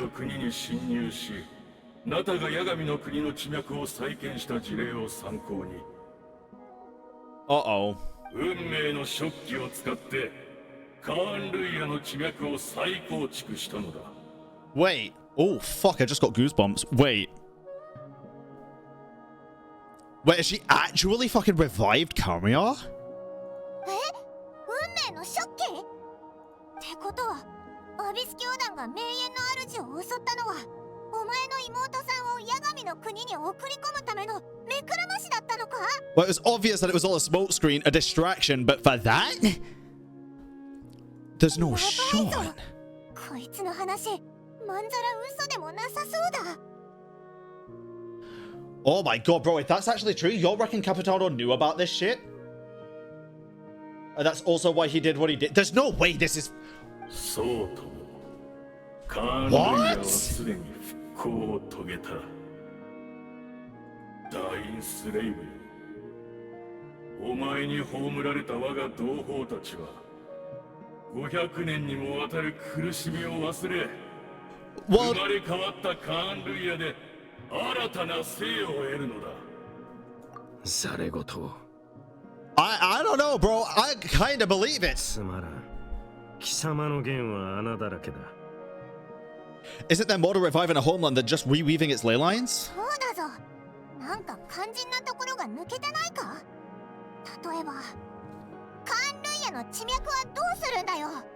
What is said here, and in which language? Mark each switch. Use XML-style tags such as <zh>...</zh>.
<ja>の国に侵入し、ナタがヤガミの国の地脈を再建した事例を参考に。</ja> <en>Uh-oh.</en> <ja>運命の食器を使って、カーン・ルイヤの地脈を再構築したのだ。</ja> <en>Wait. Oh, fuck, I just got goosebumps. Wait. Wait, has she actually fucking revived Kamiya?</en> <ja>運命の食器？ってことは、アビス教団が名園の主を襲ったのは、お前の妹さんをヤガミの国に送り込むための目くらましだったのか？</ja> <en>Well, it was obvious that it was all a smokescreen, a distraction, but for that? There's no shot.</en> <ja>こいつの話、まんざら嘘でもなさそうだ。</ja> <en>Oh my god, bro, if that's actually true, you reckon Capitano knew about this shit? And that's also why he did what he did. There's no way this is...</en> <ja>そうとも。カーン・ルイヤはすでに復興を遂げた。ダインスレイブ。お前に葬られた我が同胞たちは、500年にもわたる苦しみを忘れ、生まれ変わったカーン・ルイヤで新たな生を得るのだ。ざれ言を。</ja> <en>I don't know, bro. I kind of believe it.</en> <ja>つまらん。貴様の弦は穴だらけだ。</ja> <en>Isn't there more to reviving a homeland than just reweaving its ley lines?</en> <ja>そうだぞ。なんか肝心なところが抜けてないか？例えばカーンルイヤの地脈はどうするんだよ。</ja>